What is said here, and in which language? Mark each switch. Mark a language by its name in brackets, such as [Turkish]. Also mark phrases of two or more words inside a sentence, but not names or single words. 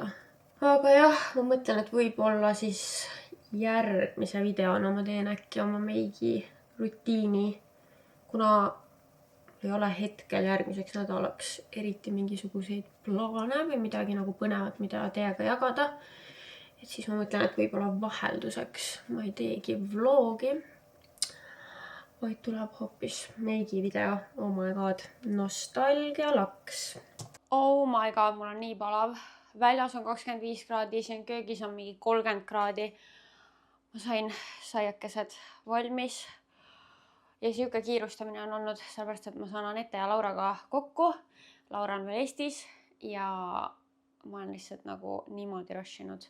[Estonian] Aga jah, ma mõtlen, et võib-olla siis järgmise videona ma teen äkki oma meigi rutiini, kuna ei ole hetkel järgmiseks nädalaks eriti mingisuguseid plaane või midagi nagu põnevat, mida teiega jagada. Et siis ma mõtlen, et võib-olla vahelduseks ma ei teegi vlogi, vaid tuleb hoopis meigi video. [English] Oh my god, [Estonian] nostalgia laks. [English] Oh my god, [Estonian] mul on nii palav. Väljas on 25 kraadi, siin köögis on mingi 30 kraadi. Ma sain saiakesed valmis. Ja siuke kiirustamine on olnud, sellepärast, et ma saan Anette ja Lauraga kokku. Laura on veel Eestis ja ma olen lihtsalt nagu niimoodi rushinud.